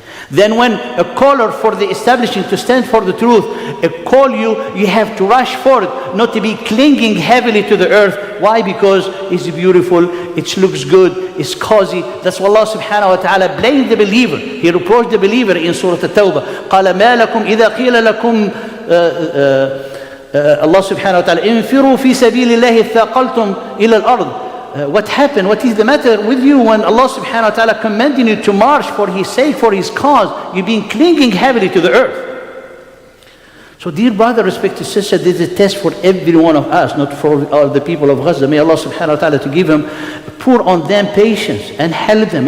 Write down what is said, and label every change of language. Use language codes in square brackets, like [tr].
[en] Then when a caller for the establishment to stand for the truth, call you, you have to rush for it, not to be clinging heavily to the earth. Why? Because it's beautiful, it looks good, it's cozy. That's why Allah subhanahu wa ta'ala blamed the believer. He reproached the believer in Surah At-Tawbah. [ar] قَالَ مَا لَكُمْ إِذَا قِيلَ لَكُمْ Allah subhanahu wa ta'ala انفروا في سبيل الله ثاقلتم إلى الأرض. [en] What happened? What is the matter with you when Allah subhanahu wa ta'ala commanding you to march for His sake, for His cause? You've been clinging heavily to the earth. So dear brother, respected sister, this is a test for every one of us, not for all the people of Gaza. May Allah subhanahu wa ta'ala to give them, pour on them patience and help them.